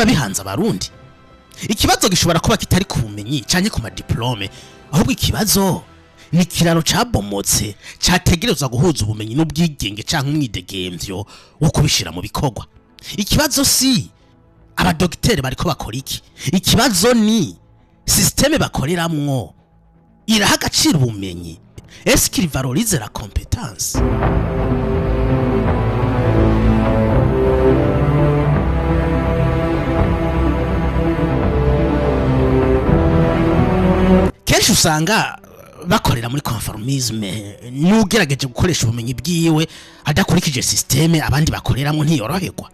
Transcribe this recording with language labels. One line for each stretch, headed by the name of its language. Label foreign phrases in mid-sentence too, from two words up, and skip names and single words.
Rundi: bihanze abarundi ikibazo gishobora kuba kitari ku bumenyi canke ku ma diplome ahubwo ikibazo ni kiraro cabomotse categerezwa guhuza ubumenyi n'ubwigenge canke umwidegemvyo wo kubishira mu bikorwa ikibazo si abadogiteri bariko bakora iki ikibazo ni systeme bakoreramwo iraha agaciro ubumenyi
French: est-ce qu'il valorise la compétence
Rundi: kenshi usanga bakorera muri conformisme n'ugerageje gukoresha ubumenyi bwiwe adakurikije systeme abandi bakoreramwo ntiyoroherwa